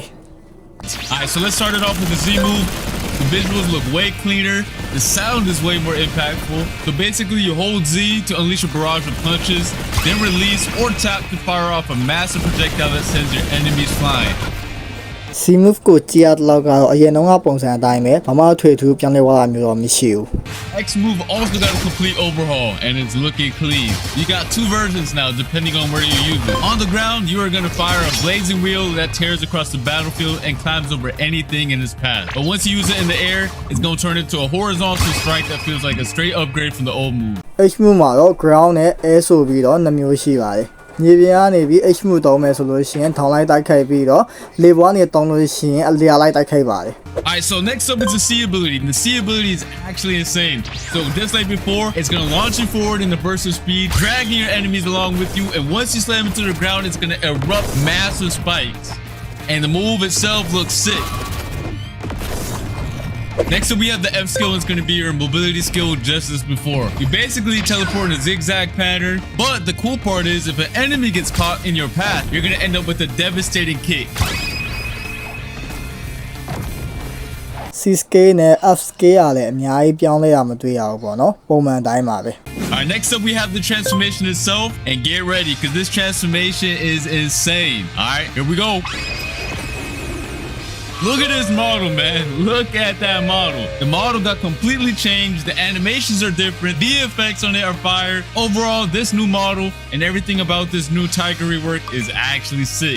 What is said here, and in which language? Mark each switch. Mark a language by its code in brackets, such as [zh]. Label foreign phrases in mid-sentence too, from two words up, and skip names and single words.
[en] Alright, so let's start it off with the Z move. The visuals look way cleaner. The sound is way more impactful. So basically you hold Z to unleash a barrage of punches, then release or tap to fire off a massive projectile that sends your enemies flying. C move [my] ကိုကြည့်ရတော့ကတော့အရင်တော့ပုံစံအတိုင်းပဲဘာမှထွေထူးပြောင်းလဲသွားတာမျိုးတော့မရှိဘူး [en] X move also got a complete overhaul and it's looking clean. You got two versions now depending on where you use it. On the ground, you are going to fire a blazing wheel that tears across the battlefield and climbs over anything in its path. But once you use it in the air, it's going to turn into a horizontal strike that feels like a straight upgrade from the old move. H move [my] မှာတော့ ground နဲ့ air ဆိုပြီးတော့2မျိုးရှိပါတယ်မြေပြင်ကနေပြီး [en] H move [my] တောင်းမယ်ဆိုလို့ရှိရင်ထောင်လိုက်တိုက်ခိုက်ပြီးတော့လေဘွားနေတောင်းလို့ရှိရင်အလျာလိုက်တိုက်ခိုက်ပါတယ် [en] Alright, so next up is the C ability. And the C ability is actually insane. So just like before, it's going to launch you forward in a burst of speed, dragging your enemies along with you, and once you slam into the ground, it's going to erupt massive spikes. And the move itself looks sick. Next up we have the F skill, and it's going to be your mobility skill just as before. You basically teleport in a zigzag pattern, but the cool part is if an enemy gets caught in your path, you're going to end up with a devastating kick. C scale [my] နဲ့ [en] F scale [my] ကလည်းအများကြီးပြောင်းလဲရမတွေ့ရဘူးပေါ့နော်ပုံမှန်တိုင်းပါပဲ [en] Alright, next up we have the transformation itself, and get ready because this transformation is insane. Alright, here we go. Look at this model, man. Look at that model. The model got completely changed. The animations are different. The effects on it are fire. Overall, this new model and everything about this new Tiger rework is actually sick.